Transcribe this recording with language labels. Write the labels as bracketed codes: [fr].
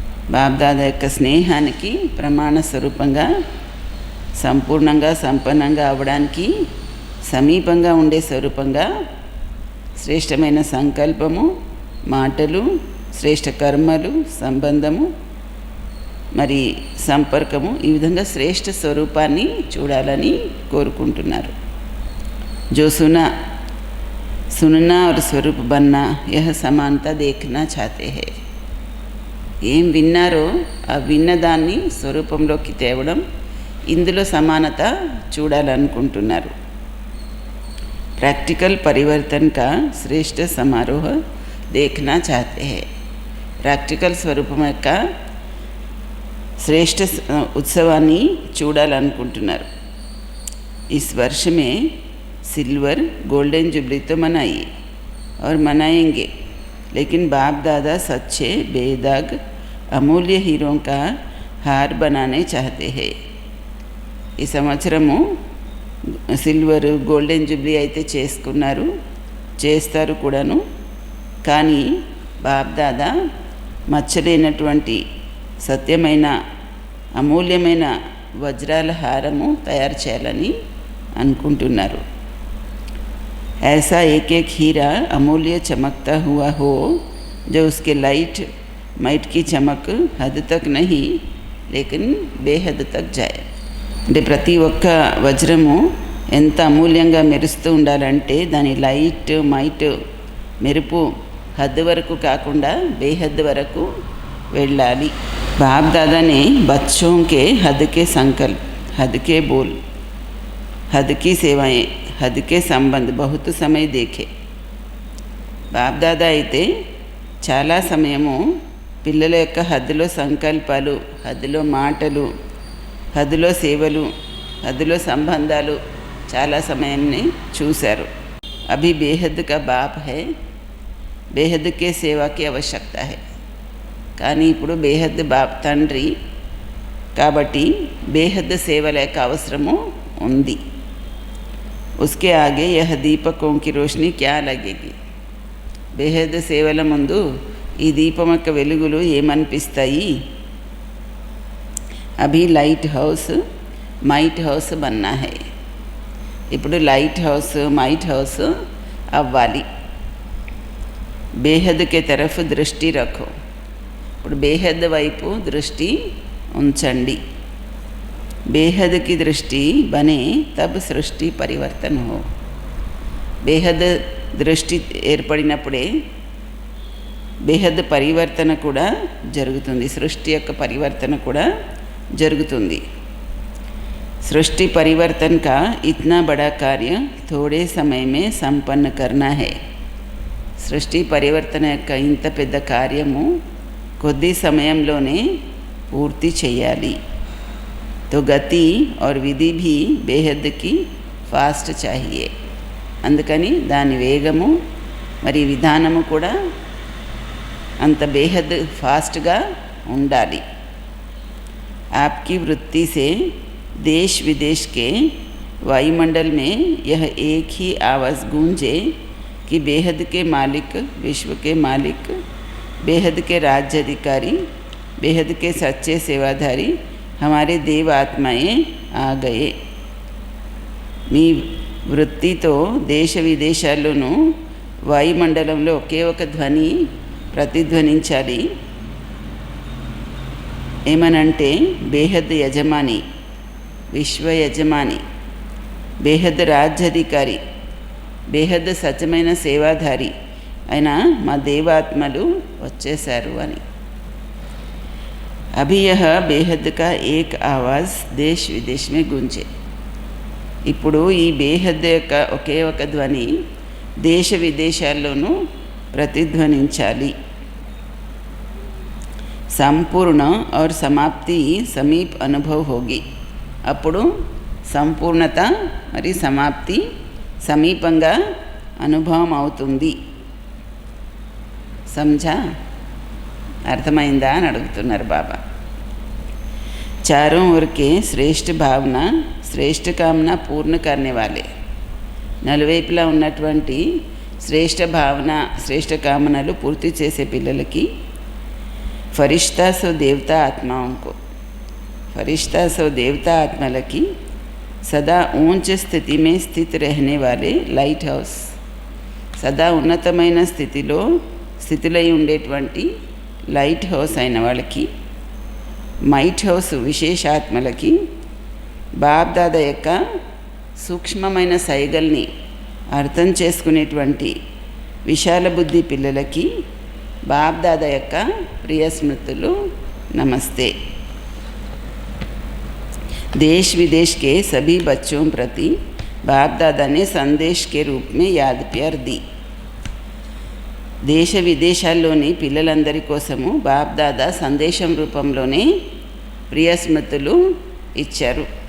[te] బాబ్దాదా యొక్క స్నేహానికి ప్రమాణ స్వరూపంగా, సంపూర్ణంగా సంపన్నంగా అవడానికి సమీపంగా ఉండే స్వరూపంగా శ్రేష్టమైన సంకల్పము, మాటలు, శ్రేష్ట కర్మలు, సంబంధము మరి సంపర్కము, ఈ విధంగా శ్రేష్ఠ స్వరూపాన్ని చూడాలని కోరుకుంటున్నారు. [hi] जो सुनना और स्वरूप बनना यह समानता देखना चाहते हैं. [te] ఏం విన్నారో ఆ విన్నదాన్ని స్వరూపంలోకి తేవడం, ఇందులో సమానత చూడాలనుకుంటున్నారు. [hi] प्रैक्टिकल परिवर्तन का श्रेष्ठ समारोह देखना चाहते हैं. [te] ప్రాక్టికల్ స్వరూపం యొక్క శ్రేష్ఠ ఉత్సవాన్ని చూడాలనుకుంటున్నారు. [hi] इस वर्ष में सिल्वर गोल्डन जुबली तो मनाइए और मनाएंगे, लेकिन बाप दादा सच्चे बेदाग अमूल्य हीरों का हार बनाने चाहते हैं. [te] ఈ సంవత్సరము సిల్వర్ గోల్డెన్ జూబ్లీ అయితే చేసుకున్నారు, చేస్తారు కూడాను. కానీ బాప్ దాదా మచ్చలేనటువంటి సత్యమైన అమూల్యమైన వజ్రాల హారము తయారు చేయాలని అనుకుంటున్నారు. [hi] ऐसा एक एक हीरा अमूल्य चमकता हुआ हो जो उसके माइट की चमक हद तक नहीं लेकिन बेहद तक जाए. [te] అంటే ప్రతి ఒక్క వజ్రము ఎంత అమూల్యంగా మెరుస్తూ ఉండాలంటే దాని మైట్ మెరుపు హద్దు వరకు కాకుండా బేహద్ వరకు వెళ్ళాలి. [hi] బాప్ दादा ने बच्चों के हद के संकल्प, हद के बोल, हद की सेवाएं, हद के संबंध बहुत समय देखे. [te] బాప్ దాదా అయితే చాలా సమయము పిల్లల యొక్క హద్దులో సంకల్పాలు, హద్దులో మాటలు, హద్దులో సేవలు, హద్దులో సంబంధాలు చాలా సమయాన్ని చూశారు. [hi] అభి బేహద్ కా బాప్ హై, బేహద్ కే సేవాకి ఆవశ్యకత హై. [te] కానీ ఇప్పుడు బేహద్ బాప్ తండ్రి కాబట్టి బేహద్ సేవల యొక్క అవసరము ఉంది. [hi] उसके आगे यह दीपकों की रोशनी क्या लगेगी. [te] బేహద్ సేవల ముందు ఈ దీపం యొక్క వెలుగులు ఏమనిపిస్తాయి. [hi] అభి light house might house Banna high. [te] ఇప్పుడు లైట్ హౌస్ మైట్ హౌస్ అవ్వాలి. [hi] బేహద్ కే తరఫ్ దృష్టి రఖో. [te] ఇప్పుడు బేహద్ వైపు దృష్టి ఉంచండి. [hi] बेहद की दृष्टि बने तब सृष्टि परिवर्तन हो. [te] బేహద్ దృష్టి ఏర్పడినప్పుడే బేహద్ పరివర్తన కూడా జరుగుతుంది, సృష్టి యొక్క పరివర్తన కూడా జరుగుతుంది. [hi] सृष्टि परिवर्तन का इतना बड़ा कार्य थोड़े समय में संपन्न करना है. [te] సృష్టి పరివర్తన యొక్క ఇంత పెద్ద కార్యము కొద్ది సమయంలోనే పూర్తి చేయాలి. [hi] तो गति और विधि भी बेहद की फास्ट चाहिए. [te] అందుకని దాని వేగము మరి విధానము కూడా అంత బేహద్ ఫాస్ట్గా ఉండాలి. [hi] आपकी वृत्ति से देश विदेश के वायुमंडल में यह एक ही आवाज़ गूंजे कि बेहद के मालिक, विश्व के मालिक, बेहद के राज्य अधिकारी, बेहद के सच्चे सेवाधारी हमारे देव आत्माएं आ गए. [te] మీ వృత్తితో దేశ విదేశాల్లోనూ వాయుమండలంలో ఒకే ఒక ధ్వని ప్రతిధ్వనించాలి. ఏమనంటే బేహద్ యజమాని, విశ్వ యజమాని, బేహద్ రాజ్యాధికారి, బేహద్ సత్యమైన సేవాధారి అయిన మా దేవాత్మలు వచ్చేశారు అని. [hi] अभी यह बेहद का एक आवाज़ देश विदेश में गूंजे. [te] ఇప్పుడు ఈ బేహద్ యొక్క ఒకే ఒక ధ్వని దేశ విదేశాల్లోనూ ప్రతిధ్వనించాలి. [hi] సంపూర్ణ और समाप्ति समीप अनुभव होगी. [te] అప్పుడు సంపూర్ణత మరియు సమాప్తి సమీపంగా అనుభవం అవుతుంది. [hi] समझा? [te] అర్థమైందా అని అడుగుతున్నారు బాబా. [hi] चारों ओर के श्रेष्ठ भावना श्रेष्ठ कामना पूर्ण करने वाले. [te] నలువైపులా ఉన్నటువంటి శ్రేష్ఠ భావన శ్రేష్ఠ కామనలు పూర్తి చేసే పిల్లలకి [hi] फरिश्ता सो देवता आत्माओं को, फरिश्ता सो देवता आत्मलकी सदा ऊंच स्थिति में स्थित रहने वाले लाइट हाउस, [te] సదా ఉన్నతమైన స్థితిలో ఉండేటువంటి లైట్ హౌస్ అయిన వాళ్ళకి, మైట్ హౌస్ విశేషాత్మలకి, బాబ్దాదా యొక్క సూక్ష్మమైన సైగల్ని అర్థం చేసుకునేటువంటి విశాల బుద్ధి పిల్లలకి బాబ్దాదా యొక్క ప్రియ స్మృతులు నమస్తే। [hi] देश विदेश के सभी बच्चों प्रति बाप दादा ने संदेश के रूप में याद प्यार दी। [te] దేశ విదేశాల్లోని పిల్లలందరి కోసము బాప్ దాదా సందేశం రూపంలోనే ప్రియ స్మృతులు ఇచ్చారు।